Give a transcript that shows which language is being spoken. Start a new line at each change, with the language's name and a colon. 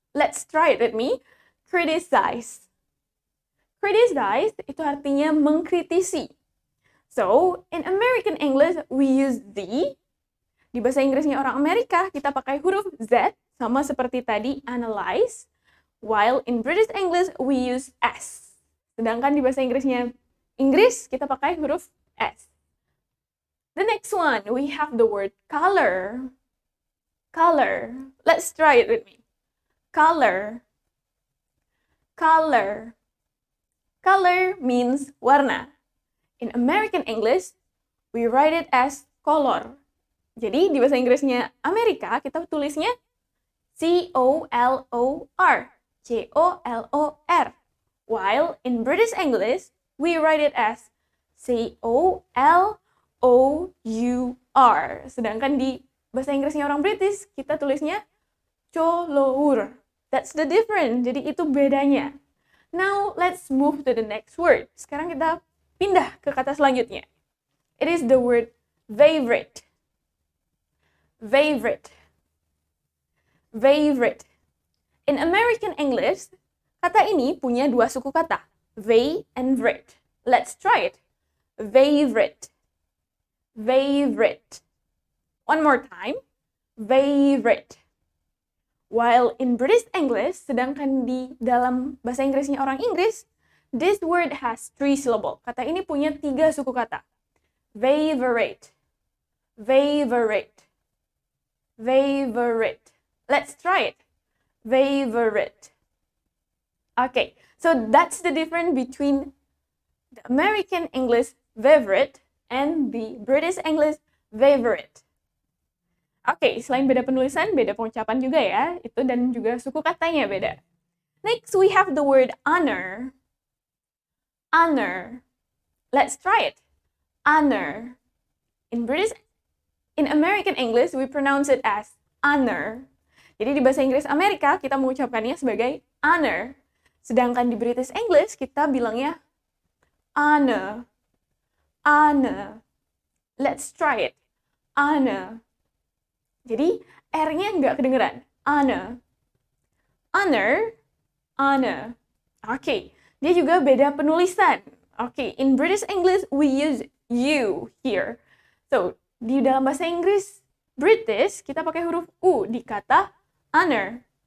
English: Let's try it with me. Criticize. Criticize
Indonesian: itu artinya mengkritisi.
English: So, in American English, we use the.
Indonesian: Di bahasa Inggrisnya orang Amerika, kita pakai huruf Z, sama seperti tadi, analyze.
English: While in British English, we use S.
Indonesian: Sedangkan di bahasa Inggrisnya Inggris, kita pakai huruf S.
English: The next one, we have the word color. Color. Let's try it with me. Color. Color. Color means warna. In American English, we write it as color.
Indonesian: Jadi di bahasa Inggrisnya Amerika, kita tulisnya C-O-L-O-R.
English: C-O-L-O-R. While in British English, we write it as C-O-L-O-U-R.
Indonesian: Sedangkan di bahasa Inggrisnya orang British, kita tulisnya colour.
English: That's the difference.
Indonesian: Jadi itu bedanya.
English: Now, let's move to the next word.
Indonesian: Sekarang kita pindah ke kata selanjutnya.
English: It is the word favorite. Favorite. Favorite. In American English,
Indonesian: kata ini punya dua suku kata.
English: They and vrit. Let's try it. Favorite. Favorite. One more time. Favorite. While in British English,
Indonesian: sedangkan di dalam bahasa Inggrisnya orang Inggris,
English: this word has 3 syllable.
Indonesian: Kata ini punya 3 suku kata. Favorite.
English: Favorite. Favorite. Let's try it. Favorite. Okay, so that's the difference between the American English favorite and the British English favorite.
Indonesian: Oke, selain beda penulisan, beda pengucapan juga ya. Itu dan juga suku katanya beda.
English: Next, we have the word honor. Honor. Let's try it. Honor. In American English, we pronounce it as honor.
Indonesian: Jadi di bahasa Inggris Amerika, kita mengucapkannya sebagai honor. Sedangkan di
English: British English,
Indonesian: kita bilangnya
English: honor. Honor. Let's try it. Honor.
Indonesian: Jadi, R-nya nggak kedengeran.
English: Honor. Honor. Honor. Oke.
Indonesian: Dia juga beda penulisan. Oke.
English: In British English, we use you here.
Indonesian: So, di dalam bahasa Inggris British, kita pakai huruf U di kata honor.